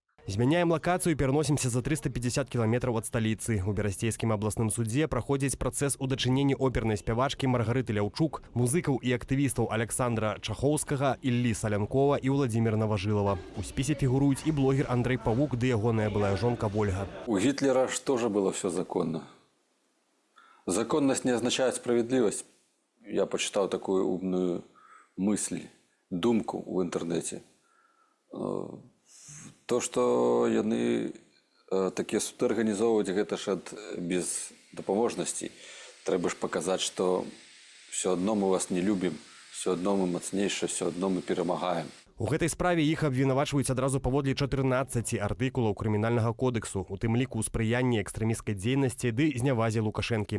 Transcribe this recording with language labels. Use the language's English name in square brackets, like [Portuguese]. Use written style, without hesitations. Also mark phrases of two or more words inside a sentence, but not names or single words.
[Belarusian] Змяняем лакацыю і пераносімся за 350 кіламетраў ад сталіцы. У Берасцейскім абласным судзе праходзіць працэс у дачыненні опернай спявачкі Маргарыты Ляўчук, музыкаў і актывістаў Александра Чахоўскага, Іллі Салянкова і Уладзіміра Наважылава. У спісе фігуруюць і блогер Андрэй Павук, ды ягоная былая жонка Вольга. [Russian] У Гитлера же тоже было все законно. Законность не означает справедливость. Я почитал такую умную мысль, думку в интернете. [Belarusian] То, что яны такія суды арганізоўваюць, гэта ж ад бездапаможнасці. Трэба ж паказаць, што все адно мы вас не любім, все адно мы мацнейшыя, все адно мы перамагаем. У гэтай справе іх абвінавачваюць адразу паводле 14 артыкулаў крымінальнага кодексу, у тым ліку спрыянне экстрэмісцкай дзейнасці ды знявазе Лукашэнкі.